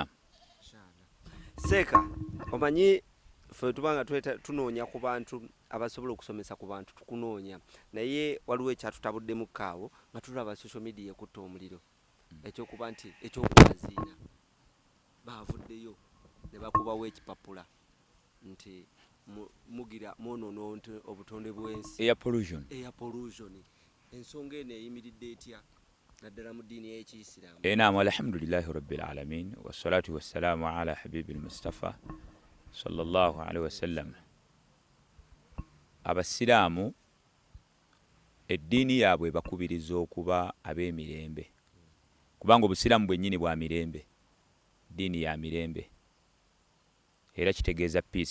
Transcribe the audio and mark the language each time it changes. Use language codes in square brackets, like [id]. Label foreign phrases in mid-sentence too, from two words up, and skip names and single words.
[lg] Seeka omanyi ffe tubanga tunoonya ku bantu abasobola okusomesa ku bantu tukunoonya naye waliwo ekyatutabuddemu kaawo nga tulaba [en] social media [lg] ekutta omuliro ekyokuba nti ekyokubaziina baavuddeyo ne bakubawo ekipapula nti mugira mwonono obutonde bw'ensi [en] air pollution [lg] ensonga eno eyimiridde etya naddala mu ddiini y'Ekiyisiraamu. [ar] نعم الحمد لله رب العالمين والصلاة والسلام على حبيب المصطفى صلى الله عليه وسلم. [lg] Abasiraamu eddiini yaabwe bakubiriza okuba ab'emirembe kubanga obusiraamu bwennyini bwa mirembe ddiini ya mirembe era kitegeeza peace.